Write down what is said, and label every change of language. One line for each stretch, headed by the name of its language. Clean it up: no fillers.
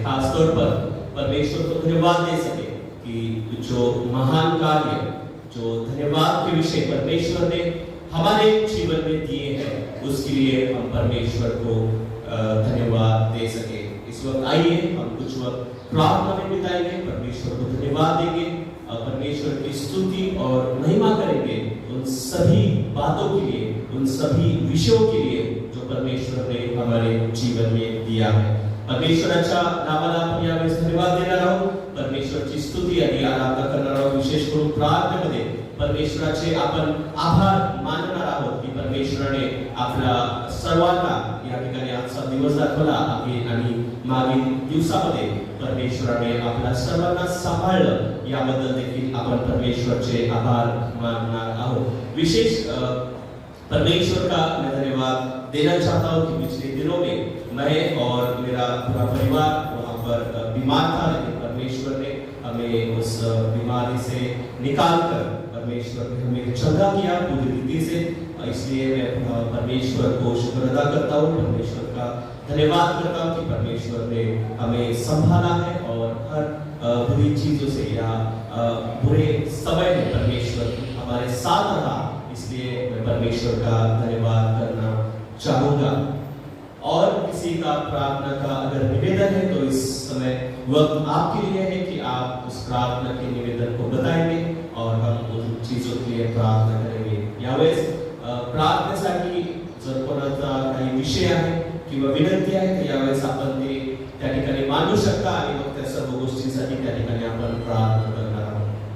Hindi: खास तौर पर परमेश्वर को धन्यवाद दे सके कि जो महान कार्य, जो धन्यवाद के विषय परमेश्वर ने हमारे जीवन में दिए हैं, उसके लिए हम परमेश्वर को धन्यवाद दे सके. इस वक्त आइए हम कुछ वक्त प्रार्थना में बिताएंगे, परमेश्वर को धन्यवाद देंगे, परमेश्वर की स्तुति और महिमा करेंगे उन सभी बातों के लिए, उन सभी विषयों के लिए जो परमेश्वर ने हमारे जीवन में दिया है.
Marathi: परमेश्वर अच्छा नावाला आपण यावेळेस धन्यवाद देणार आहोत. परमेश्वरची स्तुती आणि आराधना करणार आहोत. विशेष करून प्रार्थनेमध्ये परमेश्वराचे आपण आभार मानणार आहोत की परमेश्वराने आपल्या सर्वांना या ठिकाणी आजचा दिवस दाखवला आणि मागील दिवसामध्ये परमेश्वराने आपल्या सर्वांना सांभाळलं. याबद्दल देखील आपण परमेश्वरचे आभार मानणार आहोत.
Hindi: विशेष परमेश्वर का मैं धन्यवाद देना चाहता हूँ कि पिछले दिनों में मैं और मेरा पूरा परिवार वहाँ पर बीमार था, लेकिन परमेश्वर ने हमें उस बीमारी से निकालकर परमेश्वर ने हमें चंगा किया पूरी रीति से. इसलिए मैं परमेश्वर को शुक्र अदा करता हूँ, परमेश्वर का धन्यवाद करता हूँ कि परमेश्वर ने हमें संभाला है और हर बुरी चीजों से या बुरे समय में परमेश्वर हमारे साथ रहा. इसलिए मैं परमेश्वर का धन्यवाद करना चाहूंगा. और किसी का प्रार्थना का अगर निवेदन है तो इस समय वक्त आपके लिए है कि आप उस प्रार्थना के निवेदन को बताएंगे और हम उन चीजों के लिए प्रार्थना करेंगे.
Marathi: यावेळेस प्रार्थनेसाठी जर कोणाचा काही विषय आहे किंवा विनंती आहे तर यावेळेस आपण ते त्या ठिकाणी मांडू शकता आणि मग त्या सर्व गोष्टींसाठी त्या ठिकाणी आपण प्रार्थना करणार आहोत.